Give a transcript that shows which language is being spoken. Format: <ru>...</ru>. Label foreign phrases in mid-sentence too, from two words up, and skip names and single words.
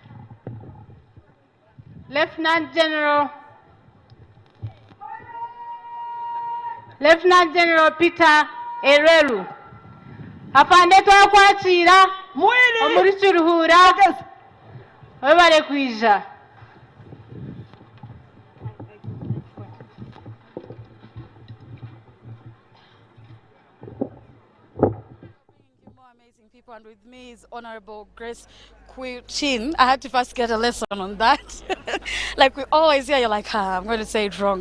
<en>Lieutenant General Peter Ereru.</en> <nyn>Afande twakwakira omuri Kiruhura webare kwija.</nyn> <en>And with me is Honorable Grace Chin. I had to first get a lesson on that. Like we always hear, you're like, I'm going to say it wrong.</en>